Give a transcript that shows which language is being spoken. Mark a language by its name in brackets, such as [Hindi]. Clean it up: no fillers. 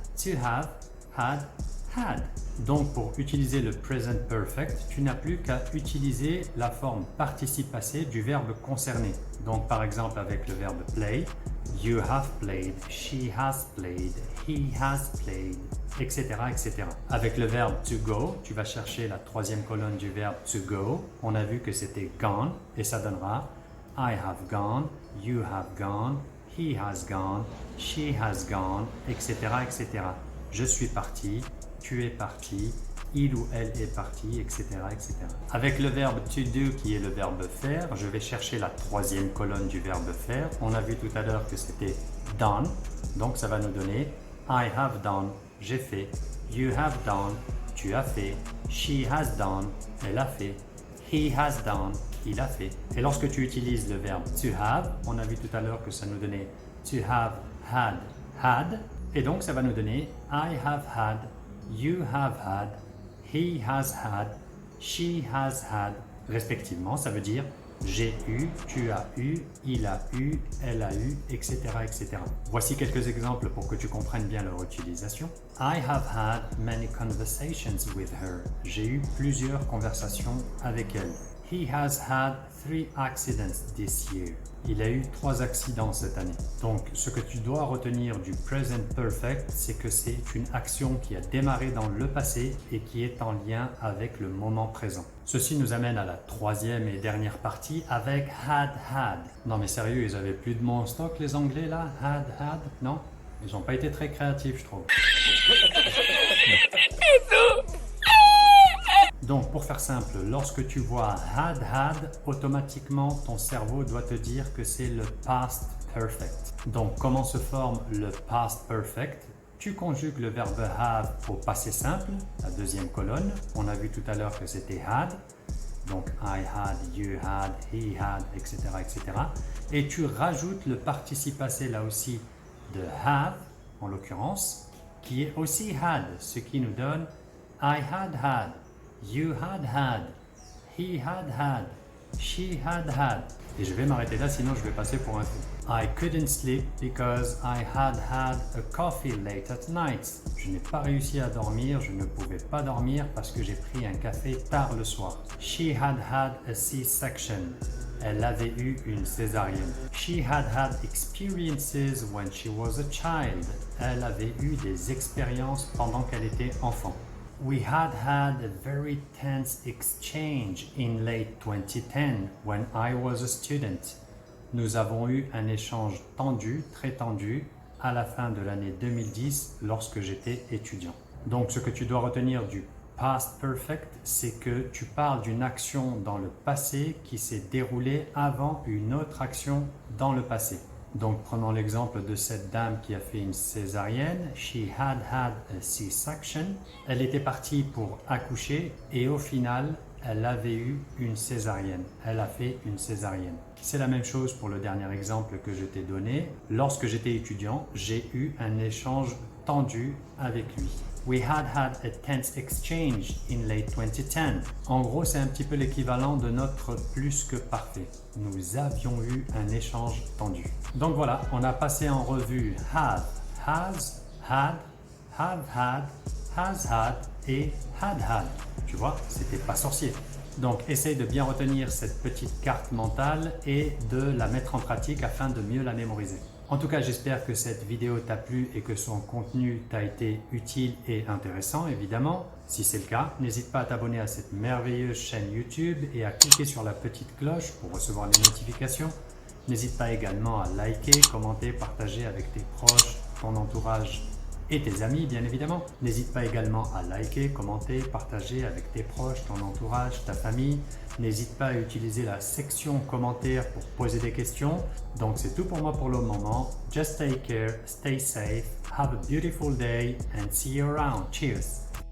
[English] to have, had, had. [French] Donc pour utiliser le present perfect, tu n'as plus qu'à utiliser la forme participe passé du verbe concerné. Donc par exemple avec le verbe play, [English] you have played, she has played, [French] he has played, etc., etc. Avec le verbe to go, tu vas chercher la troisième colonne du verbe to go. On a vu que c'était gone et ça donnera [English] I have gone, you have gone, he has gone, [French] she has gone, etc., etc. Je suis parti, tu es parti, il ou elle est parti, etc., etc. Avec le verbe to do qui est le verbe faire, je vais chercher la troisième colonne du verbe faire. On a vu tout à l'heure que c'était done, donc ça va nous donner [English] I have done, [French] j'ai fait, [English] you have done, [French] tu as fait, [English] she has done, [French] elle a fait, [English] he has done, [French] il a fait. Et lorsque tu utilises le verbe to have, on a vu tout à l'heure que ça nous donnait [English] to have, had, had, [French] et donc ça va nous donner [English] I have had, you have had, he has had, [French] she has had, respectivement. Ça veut dire j'ai eu, tu as eu, il a eu, elle a eu, etc., etc. Voici quelques exemples pour que tu comprennes bien leur utilisation. [English] I have had many conversations with her. [French] J'ai eu plusieurs conversations avec elle. [English] He has had 3 accidents this year. [French] Il a eu 3 accidents cette année. Donc, ce que tu dois retenir du present perfect, c'est que c'est une action qui a démarré dans le passé et qui est en lien avec le moment présent. Ceci nous amène à la troisième et dernière partie avec had, had. Non mais sérieux, ils avaient plus de mots en stock les Anglais là? Had, had? Non? Ils n'ont pas été très créatifs, je trouve. Donc, pour faire simple, lorsque tu vois had, automatiquement, ton cerveau doit te dire que c'est le past perfect. Donc, comment se forme le past perfect? Tu conjugues le verbe have au passé simple, la deuxième colonne. On a vu tout à l'heure que c'était had. Donc, [English] I had, you had, he had, [French] etc., etc. Et tu rajoutes le participe passé là aussi de have, en l'occurrence, qui est aussi had, ce qui nous donne [English] I had had. You had had, he had had, she had had. [French] Et je vais m'arrêter là, sinon je vais passer pour un fou. [English] I couldn't sleep because I had had a coffee late at night. [French] Je n'ai pas réussi à dormir, je ne pouvais pas dormir parce que j'ai pris un café tard le soir. [English] She had had a C-section. [French] Elle avait eu une césarienne. [English] She had had experiences when she was a child. [French] Elle avait eu des expériences pendant qu'elle était enfant. [English] We had had a very tense exchange in late 2010 when I was a student. [French] Nous avons eu un échange tendu, très tendu, à la fin de l'année 2010 lorsque j'étais étudiant. Donc ce que tu dois retenir du past perfect, c'est que tu parles d'une action dans le passé qui s'est déroulée avant une autre action dans le passé. Donc prenons l'exemple de cette dame qui a fait une césarienne. [English] She had had a C-section. [French] Elle était partie pour accoucher et au final, elle avait eu une césarienne. Elle a fait une césarienne. C'est la même chose pour le dernier exemple que je t'ai donné. Lorsque j'étais étudiant, j'ai eu un échange tendu avec lui. [English] We had had a tense exchange in late 2010. [French] En gros, c'est un petit peu l'équivalent de notre plus que parfait. Nous avions eu un échange tendu. Donc voilà, on a passé en revue have, has, had, have had, has had et had had. Tu vois, c'était pas sorcier. Donc essaye de bien retenir cette petite carte mentale et de la mettre en pratique afin de mieux la mémoriser. En tout cas, j'espère que cette vidéo t'a plu et que son contenu t'a été utile et intéressant, évidemment. Si c'est le cas, n'hésite pas à t'abonner à cette merveilleuse chaîne YouTube et à cliquer sur la petite cloche pour recevoir les notifications. N'hésite pas également à liker, commenter, partager avec tes proches, ton entourage et tes amis, bien évidemment. N'hésite pas également à liker, commenter, partager avec tes proches, ton entourage, ta famille. N'hésite pas à utiliser la section commentaires pour poser des questions. Donc c'est tout pour moi pour le moment. [English] Just take care, stay safe, have a beautiful day and see you around. Cheers!